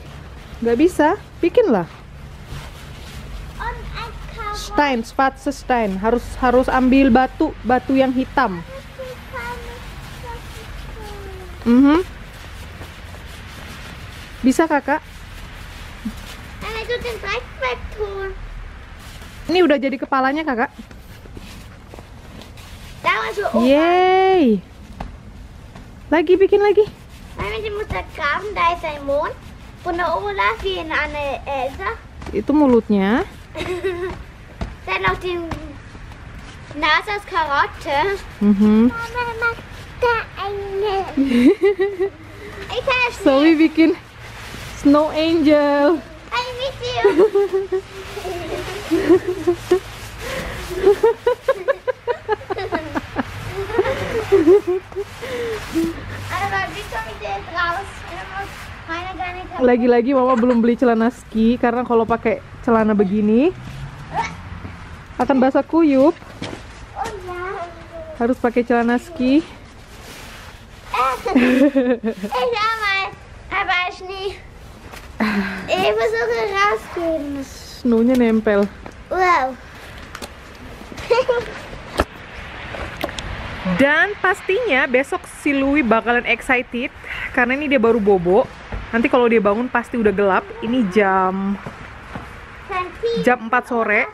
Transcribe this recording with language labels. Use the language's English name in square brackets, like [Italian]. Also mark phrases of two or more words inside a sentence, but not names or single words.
[Indonesian] Nggak bisa. Bikin lah. [German] Stein, Schwarze Stein. [Indonesian] Harus ambil batu yang hitam. Bisa kakak? [Dutch] En hij doet een trekvector. [Indonesian] Ini udah jadi kepalanya kakak. [Dutch] Daar is zo op. [Indonesian] Yeay. Bikin lagi. [Dutch] Maar je moet dat graven, daar is zijn mond. Van de Olaf hier aan de Elsa. [Indonesian] Itu mulutnya. [Dutch] Dan nog die naast als karotte. Mama maakt daar een. Ik ga [Indonesian] Zoe bikin [English] snow angel. I miss you. [Indonesian] Lagi-lagi mama belum beli celana ski, karena kalau pakai celana begini akan basah kuyup. Harus pakai celana ski. [Dutch] Even zo rausgehen. [Indonesian] Snownya nempel. Wow. Dan pastinya besok si Louis bakalan excited karena ini dia baru bobo. Nanti kalau dia bangun pasti udah gelap. Ini jam 4 sore.